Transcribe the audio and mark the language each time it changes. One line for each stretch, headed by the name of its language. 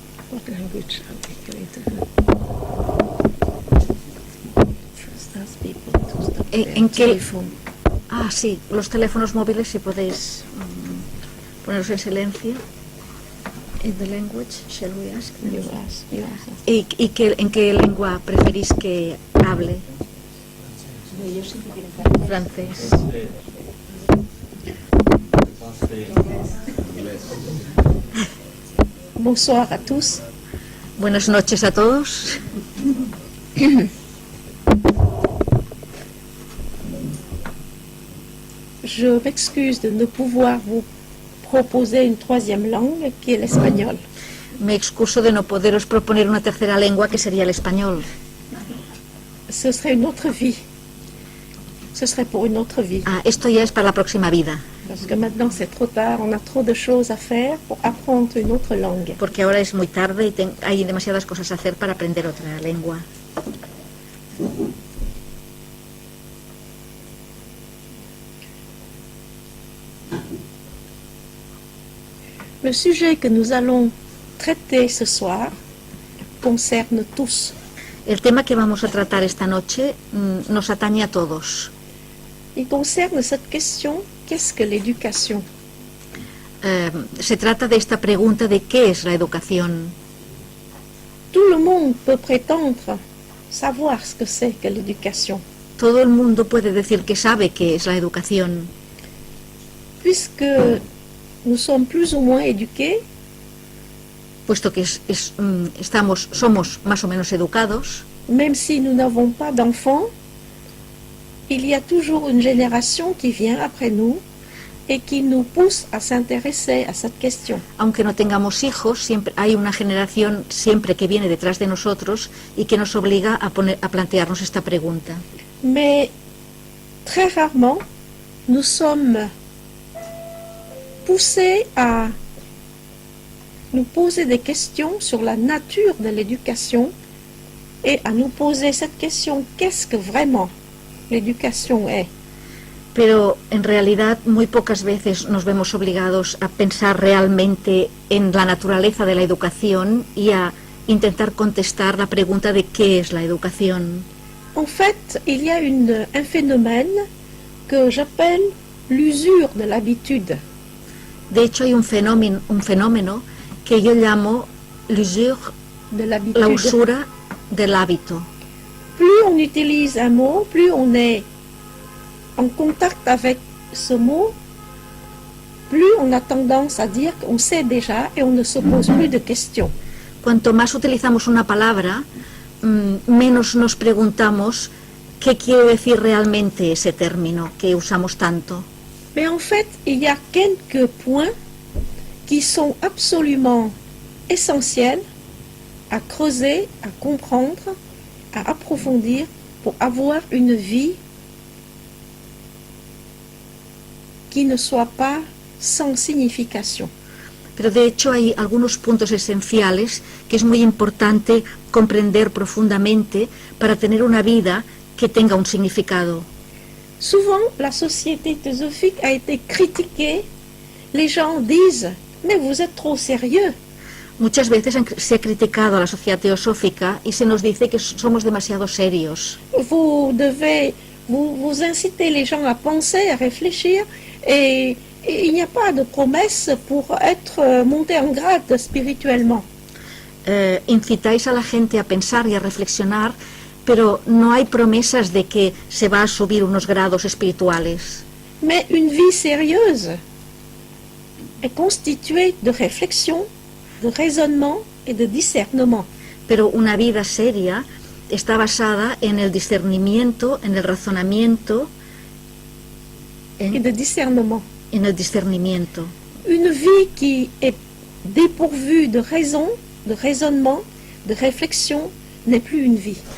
English: What language are we going to have? First ask people to stop
Spanish: ¿En qué?
English: telephone.
Spanish: Ah, sí, los teléfonos móviles si podéis ponerlos en silencio.
English: In the language, shall we ask? You ask.
Spanish: ¿Y en qué lengua preferís que hable? Ellos siempre quieren Francés.
French: Bonsoir à tous.
Spanish: Buenas noches a todos.
French: Je m'excuse de ne pouvoir vous proposer une troisième langue qui est l'espagnol.
Spanish: Me excuso de no poderos proponer una tercera lengua que sería el español.
French: Ce serait une autre vie. Ce serait pour une autre vie.
Spanish: Ah, esto ya es para la próxima vida,
French: Parce que maintenant c'est trop tard, on a trop de choses à faire pour apprendre une autre langue.
Spanish: porque ahora es muy tarde y hay demasiadas cosas a hacer para aprender otra lengua.
French: Le sujet que nous allons traiter ce soir concerne tous.
Spanish: El tema que vamos a tratar esta noche nos atañe a todos.
French: Il concerne cette question, qu'est-ce que l'éducation?
Spanish: Se trata de esta pregunta de qué es la educación.
French: Tout le monde peut prétendre savoir ce que c'est que l'éducation,
Spanish: Todo el mundo puede decir que sabe qué es la educación.
French: puisque nous sommes plus ou moins éduqués,
Spanish: Puesto que somos más o menos educados,
French: même si nous n'avons pas d'enfants, il y a toujours une génération qui vient après nous et qui nous pousse à s'intéresser à cette question.
Spanish: aunque no tengamos hijos, siempre hay una generación siempre que viene detrás de nosotros y que nos obliga a plantearnos esta pregunta.
French: Mais très rarement, nous sommes poussés à nous poser des questions sur la nature de l'éducation et à nous poser cette question, qu'est-ce que vraiment l'éducation est?
Spanish: Pero en realidad muy pocas veces nos vemos obligados a pensar realmente en la naturaleza de la educación y a intentar contestar la pregunta de qué es la educación.
French: En fait, il y a un phénomène que j'appelle l'usure de l'habitude.
Spanish: De hecho, hay un fenómeno que yo llamo l'usure,
French: De l'habitude.
Spanish: la usura del hábito.
French: Plus on utilise un mot, plus on est en contact avec ce mot, plus on a tendance à dire qu'on sait déjà et on ne se pose plus de questions.
Spanish: Cuanto más utilizamos una palabra, menos nos preguntamos qué quiere decir realmente ese término que usamos tanto.
French: Mais en fait, il y a quelques points qui sont absolument essentiels à creuser, à comprendre, à approfondir pour avoir une vie qui ne soit pas sans signification.
Spanish: Pero de hecho hay algunos puntos esenciales que es muy importante comprender profundamente para tener una vida que tenga un significado.
French: Souvent, la société théosophique a été critiquée. Les gens disent « Mais vous êtes trop sérieux ».
Spanish: Muchas veces se ha criticado a la sociedad teosófica y se nos dice que somos demasiado serios.
French: Vous devez vous inciter les gens à penser, à réfléchir, et il n'y a pas de promesse pour être monté en grade spirituellement.
Spanish: Incitáis a la gente a pensar y a reflexionar, pero no hay promesas de que se va a subir unos grados espirituales.
French: Mais une vie sérieuse est constituée de réflexion, de raisonnement et de discernement.
Spanish: Pero una vida seria está basada en el discernimiento, en el razonamiento,
French: Et de discernement.
Spanish: en el discernimiento.
French: Une vie qui est dépourvue de raison, de raisonnement, de réflexion, n'est plus une vie.